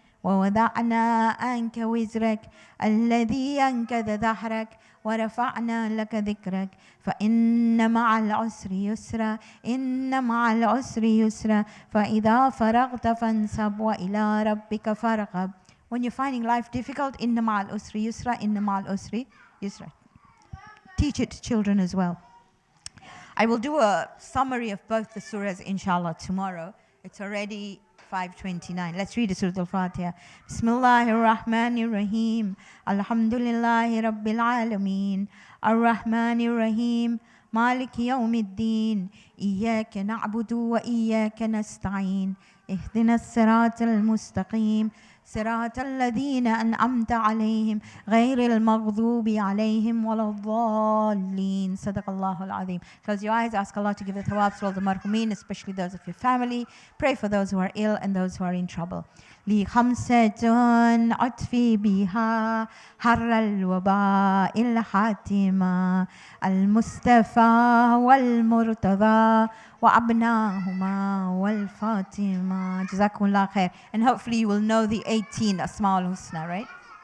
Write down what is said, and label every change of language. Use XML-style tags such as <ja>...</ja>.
<ar>ووضعنا عنك وزرك الذي أنقض ظهرك ورفعنا لك ذكرك فإن مع العسر يسرا إن مع العسر يسرا فإذا فرغت فانصب وإلى ربك فارغب.</ar> <en>When you're finding life difficult,</en> <ar>إن مع العسر يسرا إن مع العسر يسرا.</ar> <en>Teach it to children as well. I will do a summary of both the surahs inshallah tomorrow. It's already 5:29. Let's read Surah Al-Fatiha.</en> <ar>Bismillahir Rahmanir Rahim. Alhamdulillahi Rabbil Alameen. Ar-Rahmanir Rahim. Maliki Yawmiddin. Iyyaka na'budu wa iyyaka nasta'in. Ihdinas siratal mustaqim. صراط الذين أنعمت عليهم غير المغضوب عليهم ولا الضالين. صدق الله العظيم.</ar> <en>Close your eyes, ask Allah to give the thawabs to all the marhumin, especially those of your family. Pray for those who are ill and those who are in trouble.</en> <ar>لي خمسة أطفي بها حر الوباء الحاتمة المصطفى والمرتضى وأبناهما والفاطمة. جزاكم الله خير.</ar> <en>And hopefully you will know the 18 Asma al-Husna, right?</en>